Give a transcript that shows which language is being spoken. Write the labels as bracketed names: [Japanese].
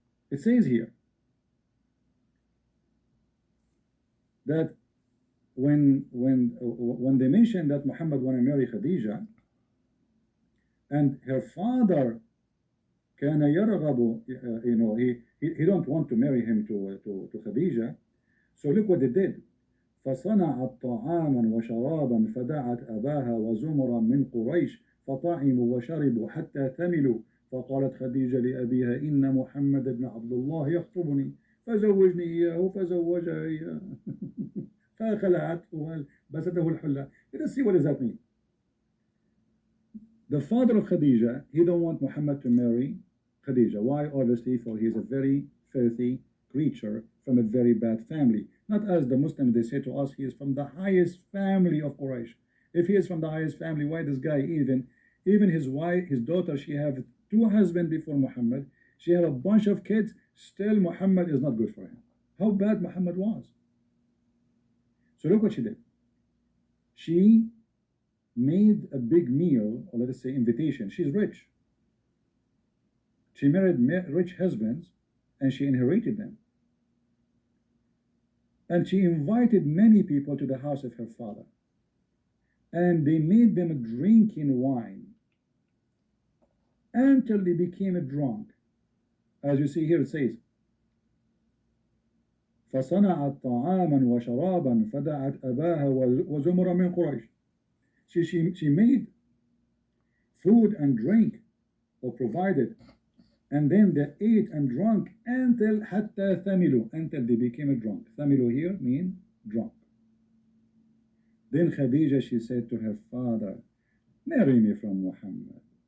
[English] It says here that when they mentioned that Muhammad wanted to marry Khadija, and her father [Arabic] كان يرغب, [English] he don't want to marry him to Khadija. So look what they did. [Arabic] فصنعت طعاما وشرابا فدعت أباها وزمرا من قريش فطعموا وشربوا حتى ثملوا. فقالت خديجة لأبيها إن محمد بن عبد الله يخطبني فزوجني إياه فزوجها إياه. فخلعته وبسته الحلة. [English] Let us see what does that mean. The father of Khadija, he don't want Muhammad to marry Khadija. Why? Obviously, for he is a very filthy creature from a very bad family. Not as the Muslims, they say to us, he is from the highest family of Quraysh. If he is from the highest family, why this guy even his wife, his daughter, she have two husbands before Muhammad. She have a bunch of kids. Still, Muhammad is not good for him. How bad Muhammad was. So look what she did. She made a big meal, or let us say invitation. She's rich. She married rich husbands and she inherited them. And she invited many people to the house of her father. And they made them drinking wine until they became drunk. As you see here, it says, [Arabic] فصنعت طعاما وشرابا فدعت أباها وزمرا من قريش. [English] She made food and drink, or provided, and then they ate and drank until [Arabic] حتى ثملوا, [English] until they became drunk. ثملوا here mean drunk. Then Khadija, she said to her father, marry me from Muhammad.